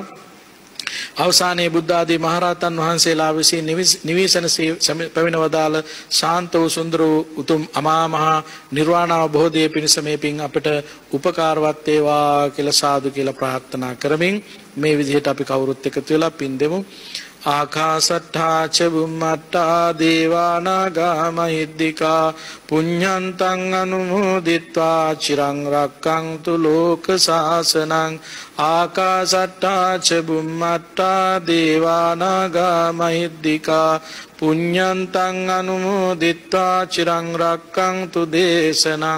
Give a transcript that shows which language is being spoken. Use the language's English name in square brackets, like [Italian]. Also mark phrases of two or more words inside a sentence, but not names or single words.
[Sinhala] අවසානයේ බුද්ධ ආදී මහරහතන් වහන්සේලා විසින් නිවිසන පැමිණවදාළ ශාන්ත වූ සුන්දර වූ උතුම් අමා මහ නිර්වාණ අවබෝධයේ පිණිස මේ පින් අපට උපකාරවත් වේවා කියලා සාදු කියලා ප්‍රාර්ථනා කරමින් මේ විදිහට අපි කවුරුත් එකතු වෙලා පින් දෙමු. [Pali] ආකාසට්ඨා ච බුම්මට්ඨා දේවානාගා මහිද්దికා පුඤ්ඤන්තං අනුමෝදිත්වා චිරං රක්ඛන්තු ලෝක සාසනං. ආකාසට්ඨා ච බුම්මට්ඨා දේවානාගා මහිද්దికා පුඤ්ඤන්තං අනුමෝදිත්වා චිරං රක්ඛන්තු දේශනං.